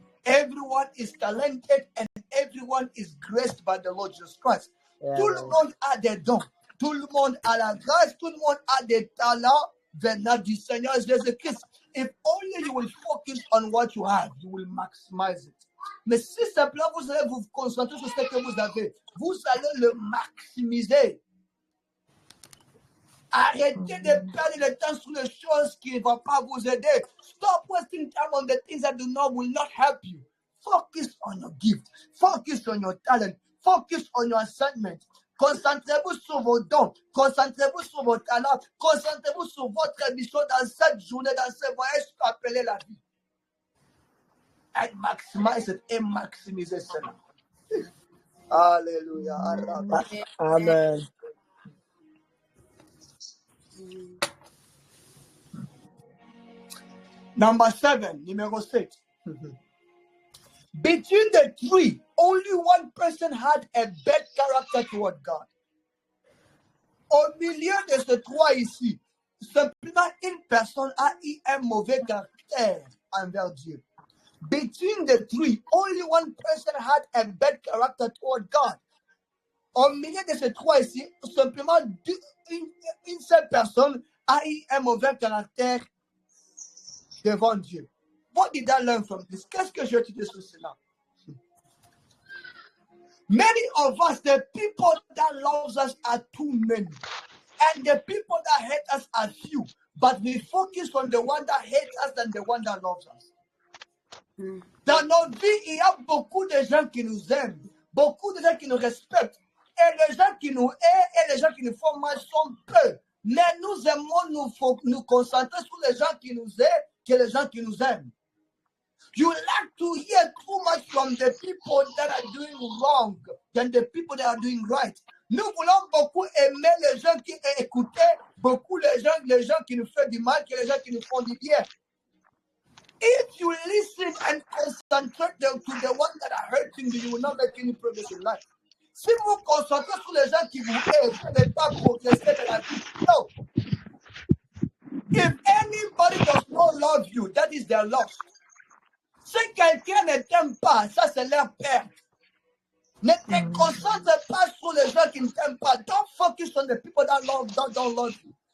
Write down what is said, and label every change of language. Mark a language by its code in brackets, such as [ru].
[en] Everyone is talented and everyone is graced by the Lord Jesus Christ. Yeah. [fr] Tout le monde a des dons. Tout le monde a la grâce. Tout le monde a des talents venant du Seigneur Jésus-Christ. [en] If only you will focus on what you have, you will maximize it. [fr] Mais si simplement vous allez vous concentrer sur ce que vous avez, vous allez le maximiser. Arrêtez de perdre le temps sur les choses qui ne vont pas vous aider. [en] Stop wasting time on the things that will not help you. Focus on your gift. Focus on your talent. Focus on your assignment. [fr] Concentrez-vous sur vos dons. Concentrez-vous sur vos talents. Concentrez-vous sur votre mission dans cette journée, dans ce voyage appelé la vie. [en] And maximize it [fr] et maximisez cela. Alléluia. [en] Amen. Number 7, [fr] numéro 7. [en] Between the three, only one person had a bad character toward God. [fr] Au milieu de ces trois ici, simplement une personne a eu un mauvais caractère envers Dieu. [en] Between the three, only one person had a bad character toward God. [fr] Au milieu de ces trois ici, simplement une seule personne a eu un mauvais caractère devant Dieu. [en] What did I learn from this? [fr] Qu'est-ce que j'ai étudié sur cela? [en] Many of us, the people that love us are too many. And the people that hate us are few. But we focus on the one that hates us than the one that loves us. [fr] Dans nos vies, il y a beaucoup de gens qui nous aiment, beaucoup de gens qui nous respectent. Et les gens qui nous aiment et les gens qui nous font mal sont peu. Mais nous aimons nous concentrer sur les gens qui nous aiment que les gens qui nous aiment. [en] You like to hear too much from the people that are doing wrong than the people that are doing right. [fr] Nous voulons beaucoup aimer les gens qui écoutent, beaucoup les gens qui nous font du mal que les gens qui nous font du bien. [en] If you listen and concentrate to the ones that are hurting you, you will not make any progress in life. [fr] Si vous concentrez sur les gens qui vous aiment, vous n'allez pas progresser dans la vie. [en] No. If anybody does not love you, that is their loss. [fr] Si quelqu'un ne t'aime pas, ça c'est leur perte. Ne te concentre pas sur les gens qui ne t'aiment pas. [en] Don't focus on the people that don't love you.